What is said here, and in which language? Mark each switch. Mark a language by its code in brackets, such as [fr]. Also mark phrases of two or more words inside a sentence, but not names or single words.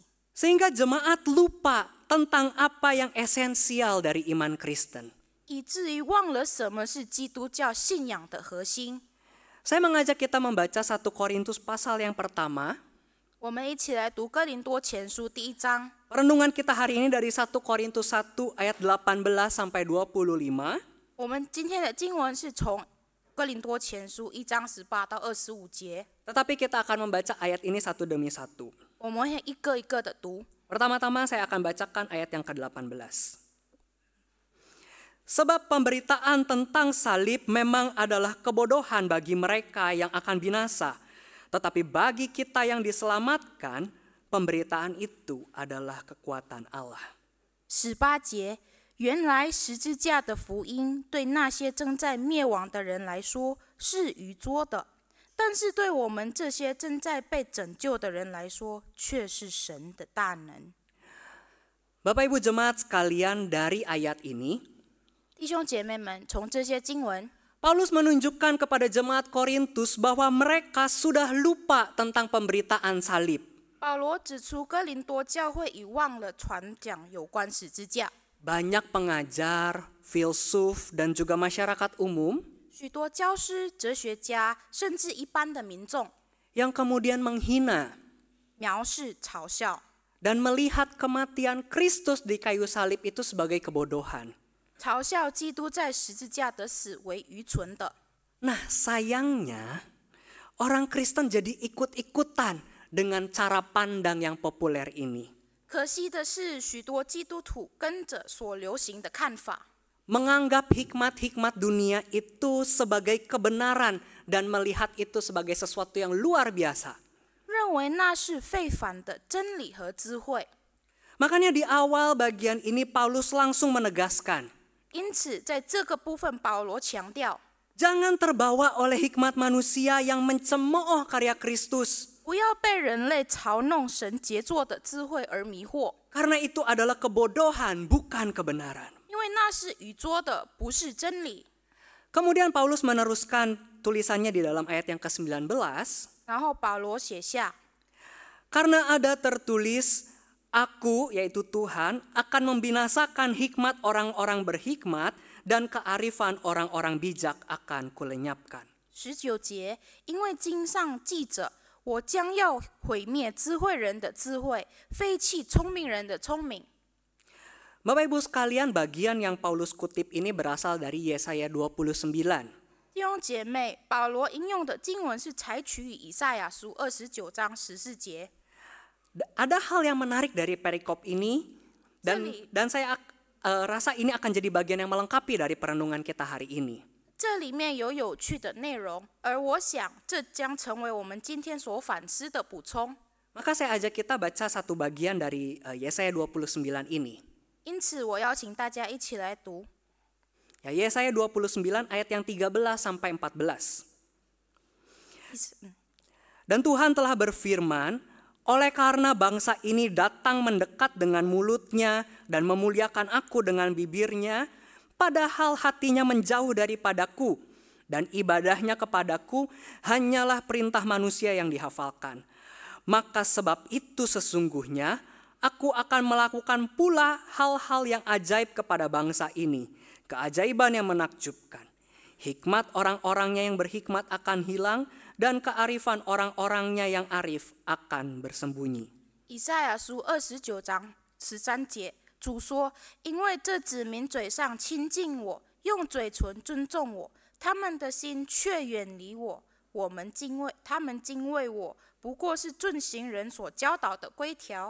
[id] Sehingga jemaat lupa tentang apa yang esensial dari iman Kristen. [zh] 以至于忘了什么是基督教信仰的核心。 [id] Saya mengajak kita membaca 1 Korintus pasal yang pertama. [zh] 我们一起来读哥林多前书第1章。 [id] Perenungan kita hari ini dari 1 Korintus 1 ayat 18 sampai 25. [zh] 我们今天的经文是从哥林多前书1章18到25节， [id] Tetapi kita akan membaca ayat ini satu demi satu. [zh] 我们会一个一个的读。 [id] Pertama-tama saya akan bacakan ayat yang ke-18. Sebab pemberitaan tentang salib memang adalah kebodohan bagi mereka yang akan binasa. Tetapi bagi kita yang diselamatkan, pemberitaan itu adalah kekuatan Allah. [zh] 18 节，原来十字架的福音对那些正在灭亡的人来说是愚拙的，但是对我们这些正在被拯救的人来说却是神的大能。 [id] Bapak Ibu jemaat sekalian, dari ayat ini [zh] 弟兄姐妹们，从这些经文， [id] Paulus menunjukkan kepada jemaat Korintus bahwa mereka sudah lupa tentang pemberitaan salib. [zh] 保罗指出哥林多教会已忘了传讲有关十字架。 [id] Banyak pengajar, filsuf, dan juga masyarakat umum [zh] 许多教师、哲学家，甚至一般的民众， [id] yang kemudian menghina [zh] 藐视、嘲笑， [id] dan melihat kematian Kristus di kayu salib itu sebagai kebodohan. [zh] 嘲笑基督在十字架的死为愚蠢的。 [id] Nah, sayangnya orang Kristen jadi ikut-ikutan dengan cara pandang yang populer ini. [zh] 可惜的是，许多基督徒跟着所流行的看法， [id] Menganggap hikmat-hikmat dunia itu sebagai kebenaran dan melihat itu sebagai sesuatu yang luar biasa. [zh] 认为那是非凡的真理和智慧。 [id] Makanya di awal bagian ini Paulus langsung menegaskan, [zh] 因此，在这个部分，保罗强调， [id] jangan terbawa oleh hikmat manusia yang mencemooh karya Kristus. [zh] 不要被人类嘲弄神杰作的智慧而迷惑， [id] Karena itu adalah kebodohan, bukan kebenaran. [zh] 因为那是愚拙的，不是真理。 [id] Kemudian Paulus meneruskan tulisannya di dalam ayat yang ke-19. [zh] 然后保罗写下， [id] Karena ada tertulis, aku, yaitu Tuhan, akan membinasakan hikmat orang-orang berhikmat dan kearifan orang-orang bijak akan kulenyapkan. [zh] 19 节，因为经上记着，我将要毁灭智慧人的智慧，废弃聪明人的聪明。 [id] Bapak Ibu sekalian, bagian yang Paulus kutip ini berasal dari Yesaya 29. [zh] 弟兄姐妹，保罗引用的经文是采取于以赛亚书29章14节。 [id] Ada hal yang menarik dari perikop ini dan saya rasa ini akan jadi bagian yang melengkapi dari perenungan kita hari ini. [zh] 这里面有趣的内容，而我想这将成为我们今天所反思的补充。 [id] Maka saya ajak kita baca satu bagian dari Yesaya 29 ini. [zh] 因此，我邀请大家一起来读 [id] Ya, Yesaya 29 ayat yang 13 sampai 14. Dan Tuhan telah berfirman, oleh karena bangsa ini datang mendekat dengan mulutnya dan memuliakan aku dengan bibirnya, padahal hatinya menjauh daripadaku, dan ibadahnya kepadaku hanyalah perintah manusia yang dihafalkan. Maka sebab itu sesungguhnya aku akan melakukan pula hal-hal yang ajaib kepada bangsa ini, keajaiban yang menakjubkan. Hikmat orang-orangnya yang berhikmat akan hilang, dan kearifan orang-orangnya yang arif akan bersembunyi. [zh] 以赛亚书29章13节，主说：“因为这子民嘴上亲近我，用嘴唇尊重我，他们的心却远离我。他们敬畏我，不过是遵行人所教导的规条。”